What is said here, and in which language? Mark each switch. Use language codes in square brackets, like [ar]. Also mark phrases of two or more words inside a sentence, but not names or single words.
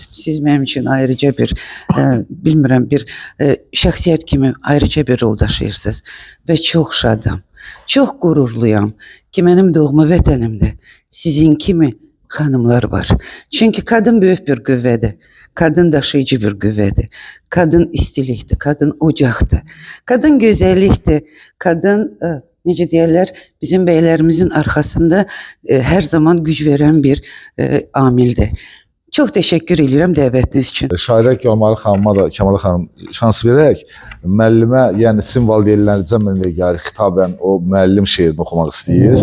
[az] Siz mənim için ayrıca bir, bilmirəm, bir şəxsiyyət kimi ayrıca bir rol daşıyırsınız və çox şadam. Çox qürurluyam ki, mənim doğma vətənimdə sizin kimi xanımlar var. Çünki kadın böyük bir qüvvədir. Kadın daşıyıcı bir qüvvədir. Kadın istilikdir, kadın ocaqdır. Kadın gözəllikdir. Kadın, necə deyərlər, bizim bəylərimizin arxasında hər zaman güc verən bir amildir. Çox təşəkkür edirəm dəvətiniz üçün. Şairə Kəmalə xanıma da, Kəmalə xanım şans verək, müəllimə, yəni sizin valideynlərinizə mənə xitabən o müəllim şeirini oxumaq istəyir.